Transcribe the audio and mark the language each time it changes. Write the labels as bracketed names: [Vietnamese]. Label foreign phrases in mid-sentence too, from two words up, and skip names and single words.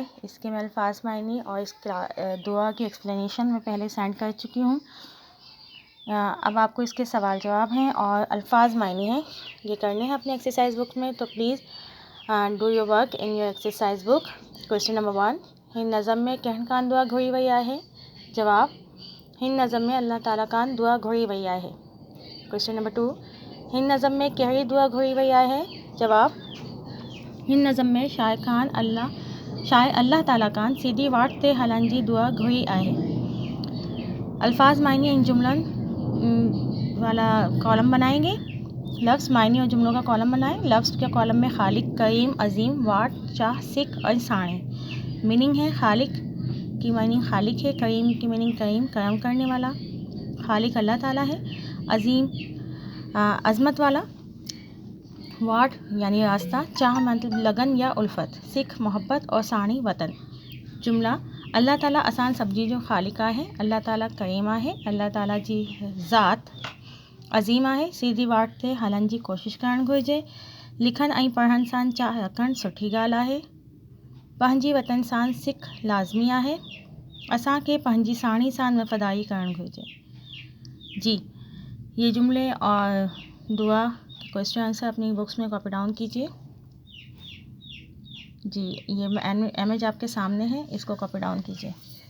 [Urdu] اس کے میں الفاظ معانی اور اس دعا کی ایکسپلینیشن میں پہلے سینڈ کر چکی ہوں. اب آپ کو اس کے سوال جواب ہیں اور الفاظ معانی ہیں، یہ کرنے ہیں اپنے [English] exercise book [Urdu] میں. [English] So please do your work in your exercise book. Question number 1, [Sindhi] हिन नज़म में कहन कान दुआ घुरी वही आहे। जवाब, हिन नज़म में अल्लाह ताला कान दुआ घुरी वही आहे। [English] Question number 2, [Sindhi] हिन नज़म में कहिड़ी दुआ घुरी वही आहे। जवाब, हिन नज़म में शाए अल्लाह ताला कान सीधी वाट ते हलन जी दुआ घुरी आहे। [Urdu] الفاظ معانی ان جملوں والا کالم بنائیں گے. لفظ معانی اور جملوں کا کالم بنائیں۔ لفظ کے کالم میں خالق، کریم، عظیم، واٹ، چاہ، سک اور ساݨے. مِیننگ ہے، خالق کی مِیننگ خالق ہے، کریم کی مِیننگ کریم کرم کرنے والا، خالق اللہ تعالیٰ ہے، عظیم عظمت والا، واٹ یعنی راستہ، چاہ مطلب لگن یا الفت، سک محبت اور ساݨی وطن. [Sindhi] जुमला, अल्लाह ताला आसान सब्जी जो खालिका है, अल्लाह ताला करीमा है, अल्लाह ताला जी ज़ात अज़ीमा है, सीधी वाट ते हलन जी कोशिश करणु घुरिजे, लिखण ऐं पढ़ण सां चाह रखणु सुठी ॻाल्हि आहे, पंहिंजी वतन सां सिख लाज़मी आहे, असांखे पंहिंजी साणी सां वफ़ादारी करणु घुरिजे। [Urdu] جی, یہ جملے اور دعا [English] question answer [Urdu] اپنی بکس میں [English] copy down [Urdu] کیجیے. جی، یہ امیج آپ کے سامنے ہے، اس کو [English] copy down [Urdu] کیجیے.